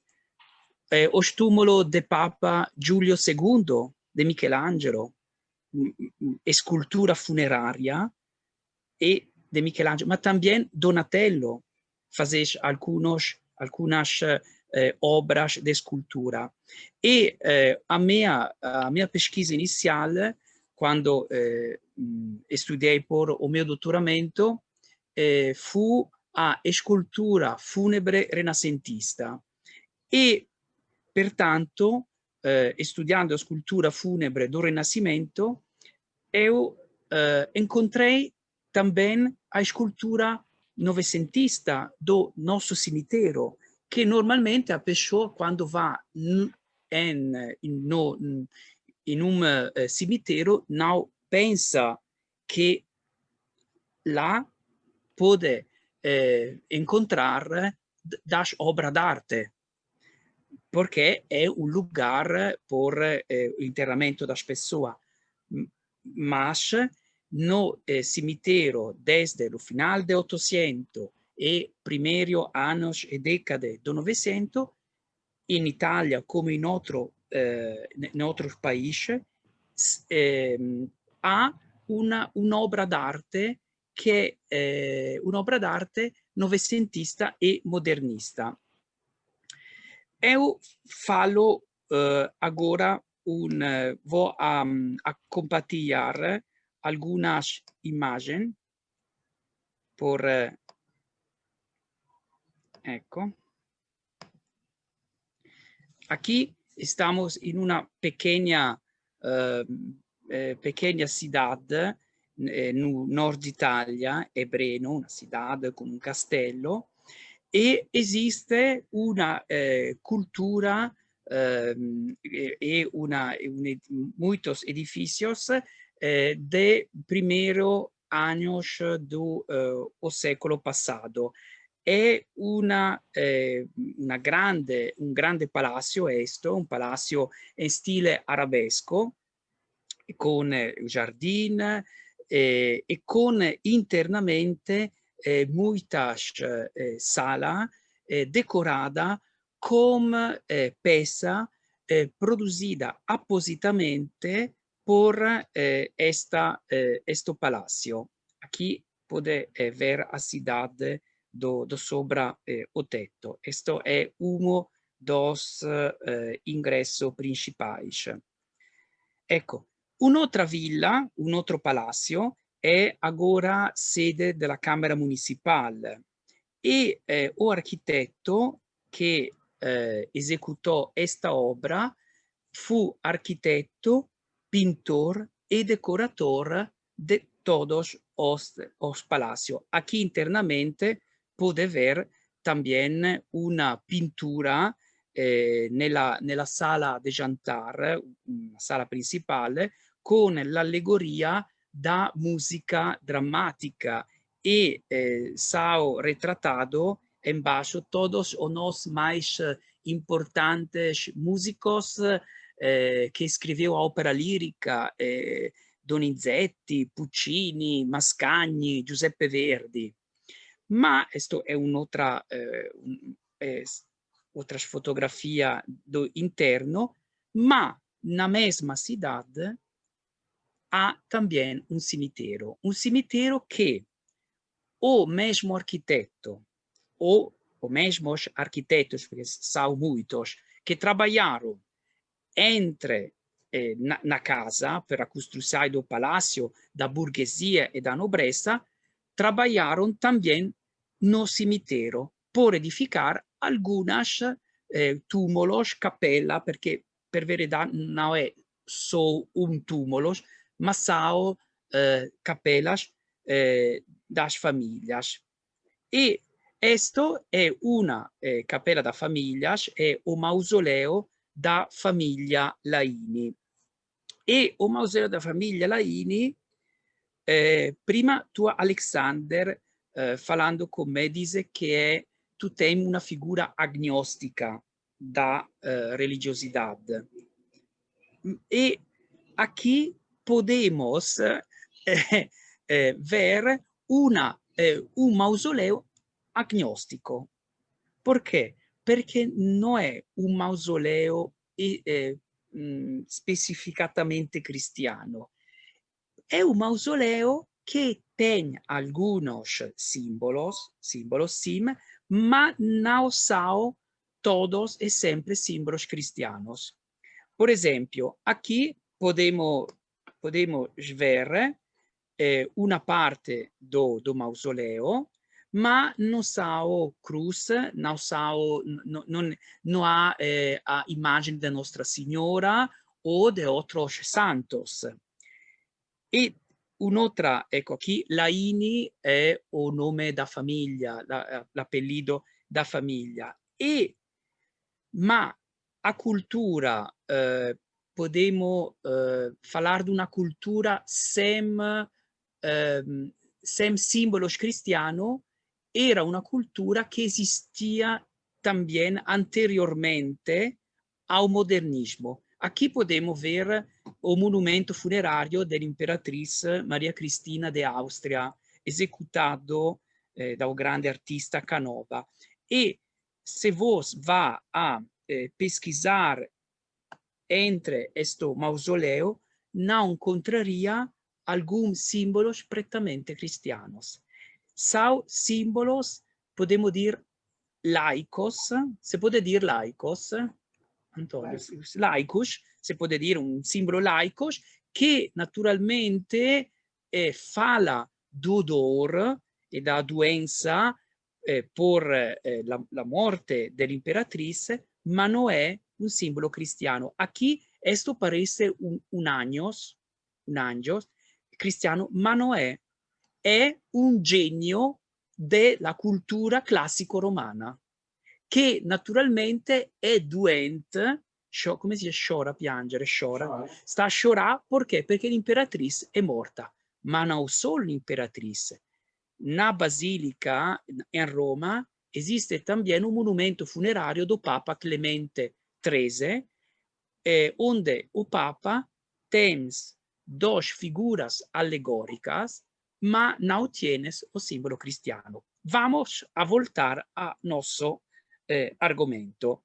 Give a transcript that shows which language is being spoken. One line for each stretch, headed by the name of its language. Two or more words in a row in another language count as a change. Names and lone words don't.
Portuguese: Os túmulos de Papa Giulio II, de Michelangelo, escultura funerária e de Michelangelo, mas também Donatello fazia algumas obras de escultura. E a minha pesquisa inicial, quando estudei por o meu doutoramento, fu a escultura funebre renascentista e, pertanto,
Italian: studiando a scultura funebre
Portuguese: do Renascimento, eu encontrei também a escultura novecentista do nosso cemitério, que normalmente a pessoa, quando vai in um cemitério, não pensa que lá pode encontrar das obras d'arte, porque é um lugar por enterramento das pessoas. Mas no cemitério, desde o final do 800 e primeiros anos e décades do 900,
Italian: in Italia come in
Portuguese: outros países,
Italian: ha un'opera d'arte che è un'opera d'arte novecentista e modernista.
Portuguese: Eu falo agora vou a compartilhar algumas imagens por ecco. Aqui estamos in una pequena cidade no nord Italia, è Breno, una cidade
Italian: con un castello,
Portuguese: e
Italian: esiste una cultura
Portuguese: e muitos edifícios de primeiros anos do século passado.
Italian: è un grande palazzo, un palazzo in stile arabesco, con giardin e con internamente
Portuguese: muitas sala decorada
Italian: con
Portuguese: peça producida
Italian: appositamente
Portuguese: por este palacio.
Spanish: Aquí puede ver
Portuguese: a cidade do sobra o teto. Esto é uno dos ingressos principais.
Italian: Ecco, un'altra villa, un altro palazzo è agora sede della Camera Municipale e o architetto che esecutò
Portuguese: esta obra
Italian: fu architetto,
Portuguese: pintor e decorator de todos os palacios.
Spanish: Aquí internamente puede ver también una pintura
Italian: nella sala
Portuguese: de jantar,
Italian: una sala principale, con l'allegoria
Portuguese: da musica drammatica e sao retratado embaixo todos os mais importantes músicos che escreveu a opera lirica, Donizetti, Puccini, Mascagni, Giuseppe Verdi.
Italian: Ma questo è un'altra
Portuguese: outras fotografia do interno, ma na mesma cidade há também um cemitério que o mesmo arquiteto ou o mesmos arquitetos, porque são muitos, que trabalharam entre na casa per a costrução do palácio da burguesia e da nobreza, trabalharam também no cemitério por edificar algumas túmulos,
Italian: capella, perché per verità non è só un túmulos, ma
Portuguese: são capelas das famílias.
Italian: E questo è una capella da famílias, è o mausoleo da famiglia Laini. E o mausoleo da famiglia Laini, prima tu Alexander, falando con me, dice che tu tem una figura agnostica da religiosidade.
Portuguese: E aqui podemos ver un mausoleo agnostico.
Italian: Perché? Perché non è un mausoleo specificatamente cristiano. È un mausoleo che tem algunos símbolos, sim, ma
Portuguese: não são todos e sempre símbolos cristianos. Por exemplo, aqui podemos ver una parte do mausoleo, ma non são cruz, não há a imagem da Nostra Senhora ou de outros santos.
Italian: E un'altra, ecco qui, Laini è o nome da famiglia, l'appellido da famiglia.
Portuguese: Ma a cultura, podemos falar de uma cultura sem símbolos cristianos,
Italian: era una cultura che
Portuguese: esistia también anteriormente ao modernismo. Aqui podemos ver o monumento funerário dell'imperatriz Maria Cristina de Áustria, executado
Italian: dal grande artista
Portuguese: Canova. E se vos va a pesquisar entre questo mausoleo, não encontraria alguns símbolos prettamente cristianos. São símbolos, podemos dizer, laicos, se pode dizer laicos,
Italian: Antonio, laicos, se pode dire un simbolo laicos, che naturalmente
Portuguese: fala do dor e da doença
Italian: por la morte dell'imperatrice, ma non è un simbolo cristiano.
Spanish: Aquí esto parece
Italian: un angios cristiano, ma non è un genio della cultura classico romana, che naturalmente è doente, come si dice sciora, piangere, sciora, sta a sciorà perché? Perché l'imperatrice è morta, ma non solo l'imperatrice.
Portuguese: Na basilica in Roma existe también un monumento funerario do Papa Clemente XIII, onde o Papa tens dos figuras alegóricas, ma não tienes o símbolo cristiano. Vamos a voltar a nosso argumento.